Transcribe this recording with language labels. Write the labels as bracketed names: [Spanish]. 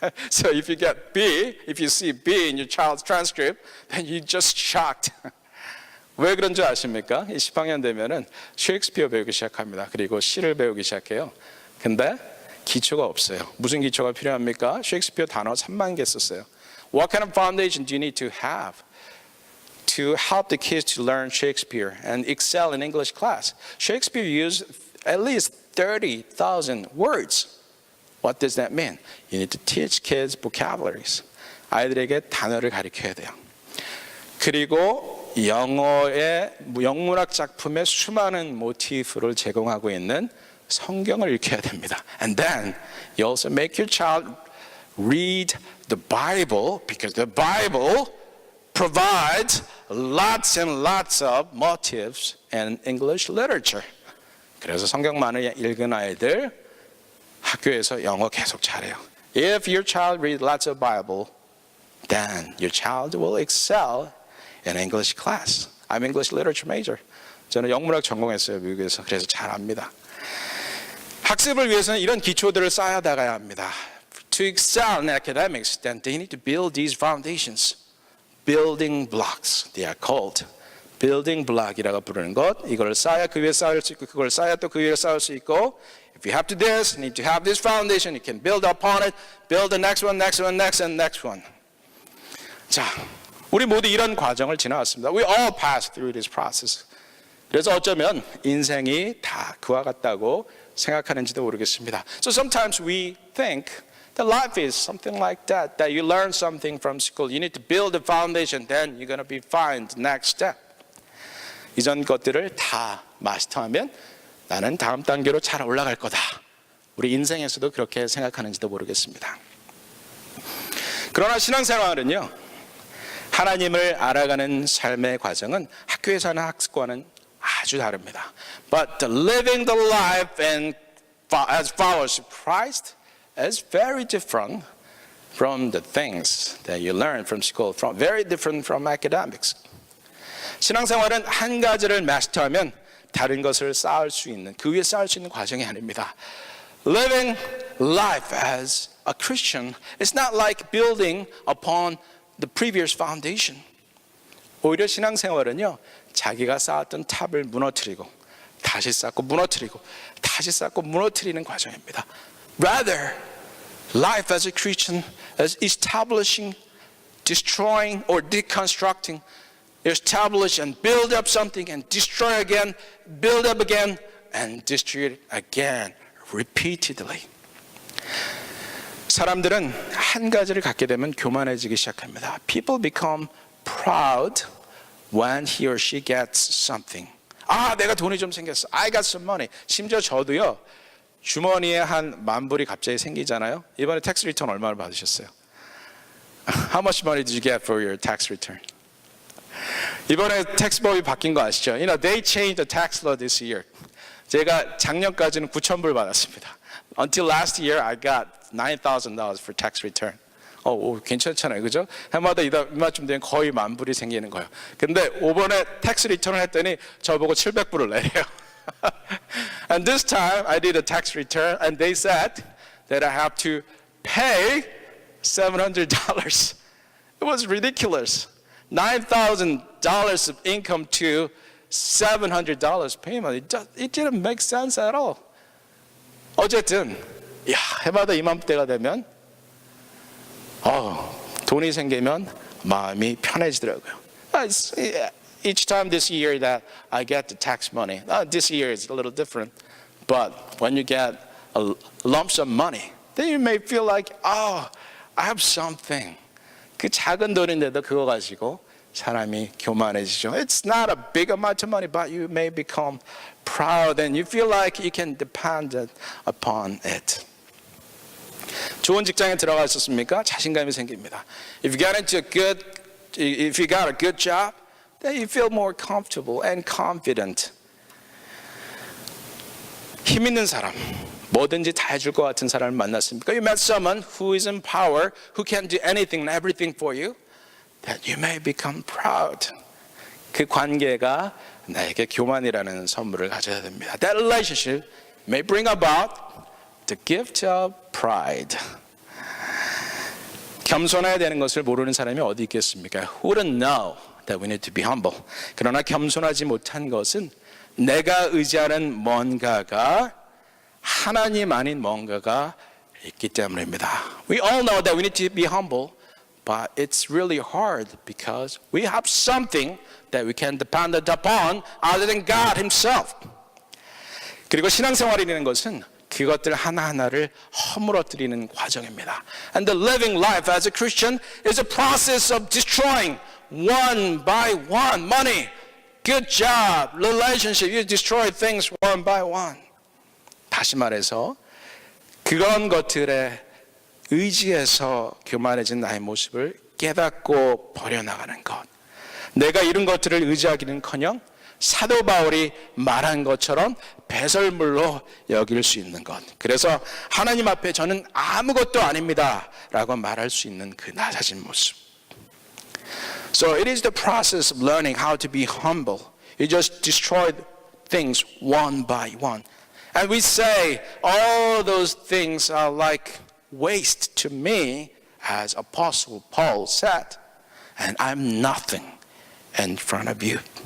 [English] So if you get B, if you see B in your child's transcript, then you're just shocked. [Korean] 왜 그런 줄 아십니까? 이 10학년 되면은 셰익스피어 배우기 시작합니다. 그리고 시를 배우기 시작해요. 근데 기초가 없어요. 무슨 기초가 필요합니까? 셰익스피어 단어 3만 개 썼어요. [English] What kind of foundation do you need to have to help the kids to learn Shakespeare and excel in English class? Shakespeare used at least 30,000 words. What does that mean? You need to teach kids vocabularies. [Korean] 아이들에게 단어를 가르쳐야 돼요. 그리고 영어의 영문학 작품의 수많은 모티프를 제공하고 있는 성경을 읽혀야 됩니다. [English] And then you also make your child read the Bible because the Bible provides lots and lots of motifs in English literature. [Korean] 그래서 성경만을 읽은 아이들 학교에서 영어 계속 잘해요. [English] If your child reads lots of Bible, then your child will excel in English class. I'm English literature major. [Korean] 저는 영문학 전공했어요, 미국에서. 그래서 잘합니다. 학습을 위해서는 이런 기초들을 쌓아 나가야 합니다. [English] To excel in academics, then they need to build these foundations. Building blocks, they are called. [Korean] building block이라고 부르는 것. 이걸 쌓아야 그 위에 쌓을 수 있고 [English] 그걸 쌓아야 또 그 위에 쌓을 수 있고 If you have to this, you need to have this foundation. You can build upon it, build the next one, next one, next and next one. [Korean] 자, 우리 모두 이런 과정을 지나왔습니다. [English] We all pass through this process. [Korean] 그래서 어쩌면 인생이 다 그와 같다고 생각하는지도 모르겠습니다. [English] So sometimes we think that life is something like that, that you learn something from school. You need to build a foundation, then you're going to be fine the next step. [Korean] 이전 것들을 다 마스터하면 나는 다음 단계로 잘 올라갈 거다. 우리 인생에서도 그렇게 생각하는지도 모르겠습니다. 그러나 신앙생활은요, 하나님을 알아가는 삶의 과정은 학교에서 하는 학습과는 아주 다릅니다. [English] But living the life and as followers of Christ is very different from the things that you learn from school, very different from academics. [Korean] 신앙생활은 한 가지를 마스터하면 다른 것을 쌓을 수 있는, 그 위에 쌓을 수 있는 과정이 아닙니다. [English] Living life as a Christian is not like building upon the previous foundation. [Korean] 오히려 신앙생활은요, 자기가 쌓았던 탑을 무너뜨리고 다시 쌓고 무너뜨리고 다시 쌓고 무너뜨리는 과정입니다. [English] Rather, life as a Christian is establishing, destroying or deconstructing. Establish and build up something and destroy again, build up again and destroy it again, repeatedly. [Korean] 사람들은 한 가지를 갖게 되면 교만해지기 시작합니다. [English] People become proud when he or she gets something. [Korean] 아, 내가 돈이 좀 생겼어. [English] I got some money. [Korean] 심지어 저도요, 주머니에 한 10,000불이 갑자기 생기잖아요. 이번에 tax return 얼마를 받으셨어요? [English] How much money did you get for your tax return? [Korean] 이번에 텍스법이 바뀐 거 아시죠? [English] You know, they changed the tax law this year. [Korean] 제가 작년까지는 9,000불 받았습니다. [English] Until last year, I got $9,000 for tax return. [Korean] 괜찮잖아요, 그죠? 해마다 이마쯤 되면 거의 10,000불이 생기는 거예요. 근데 5번에 텍스 리턴을 했더니 저보고 700불을 내래요. [English] And this time I did a tax return and they said that I have to pay $700. It was ridiculous. $9,000 of income to $700 payment. It didn't make sense at all. [Korean] 어쨌든 해마다 이맘때가 되면 돈이 생기면 마음이 편해지더라고요. [English] Each time this year that I get the tax money, this year is a little different, but when you get a lump sum money, then you may feel like, I have something. [Korean] 그 작은 돈인데도 그거 가지고 사람이 교만해지죠. [English] It's not a big amount of money, but you may become proud and you feel like you can depend upon it. [Korean] 좋은 직장에 들어가 있었습니까? 자신감이 생깁니다. [English] If you got a good job, then you feel more comfortable and confident. [Korean] 힘 있는 사람, 뭐든지 다 해줄 것 같은 사람을 만났습니까? [English] You met someone who is in power, who can do anything and everything for you, then you may become proud. [Korean] 그 관계가 나에게 교만이라는 선물을 가져야 됩니다. [English] That relationship may bring about the gift of pride. [Korean] 겸손해야 되는 것을 모르는 사람이 어디 있겠습니까? [English] Who wouldn't know that we need to be humble? [Korean] 그러나 겸손하지 못한 것은 내가 의지하는 뭔가가 하나님 아닌 뭔가가 있기 때문입니다. [English] We all know that we need to be humble, but it's really hard because we have something that we can depend upon other than God Himself. [Korean] 그리고 신앙생활이라는 것은 그것들 하나하나를 허물어뜨리는 과정입니다. [English] And the living life as a Christian is a process of destroying one by one. Money, good job, relationship, you destroy things one by one. [Korean] 다시 말해서 그런 것들에 의지해서 교만해진 나의 모습을 깨닫고 버려나가는 것. 내가 이런 것들을 의지하기는커녕 사도 바울이 말한 것처럼 배설물로 여길 수 있는 것. 그래서 하나님 앞에 저는 아무것도 아닙니다 라고 말할 수 있는 그 낮아진 모습. [English] So it is the process of learning how to be humble. You just destroy things one by one. And we say all those things are like waste to me, as Apostle Paul said, and I'm nothing in front of you.